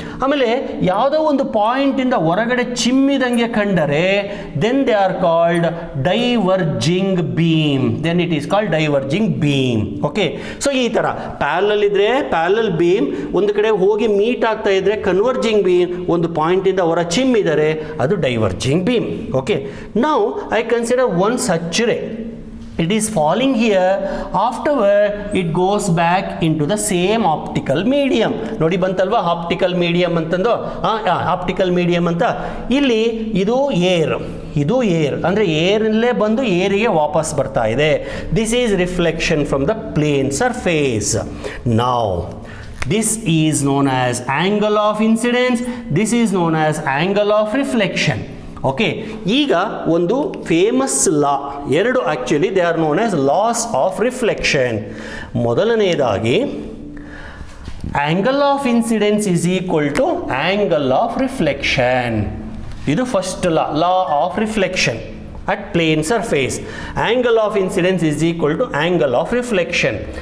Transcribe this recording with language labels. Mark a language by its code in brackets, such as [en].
[kn] ಆಮೇಲೆ ಯಾವುದೋ ಒಂದು ಪಾಯಿಂಟಿಂದ ಹೊರಗಡೆ ಚಿಮ್ಮಿದಂಗೆ ಕಂಡರೆ [en] Then they are called diverging beam. Then it is called diverging beam. [kn] Okay, so ಈ ಥರ ಪ್ಯಾರಲಲ್ ಇದ್ರೆ ಪ್ಯಾರಲಲ್ ಬೀಮ್, ಒಂದು ಕಡೆ ಹೋಗಿ ಮೀಟ್ ಆಗ್ತಾ ಇದ್ರೆ ಕನ್ವರ್ಜಿಂಗ್ ಬೀಮ್, ಒಂದು ಪಾಯಿಂಟಿಂದ ಹೊರ ಚಿಮ್ಮಿದರೆ ಅದು diverging beam. [en] Okay, now I consider one such ray. It is falling here, afterward it goes back into the same optical medium. [kn] ನೋಡಿ ಬಂತಲ್ವಾ ಆಪ್ಟಿಕಲ್ ಮೀಡಿಯಂ ಅಂತಂದು. ಆಪ್ಟಿಕಲ್ ಮೀಡಿಯಂ ಅಂತ ಇಲ್ಲಿ ಇದು ಏರ್, ಇದು ಏರ್ ಅಂದರೆ ಏರಲ್ಲೇ ಬಂದು ಏರಿಗೆ ವಾಪಸ್ ಬರ್ತಾ ಇದೆ. [en] This is reflection from the plane surface. Now this is known as angle of incidence. This is known as angle of reflection. Okay, ಈಗ ಒಂದು famous law, ಎರಡು actually they are known as laws of reflection. ಮೊದಲನೇದಾಗಿ angle of incidence is equal to angle of reflection. ಇದು first law of reflection at plane surface. Angle of incidence is equal to angle of reflection.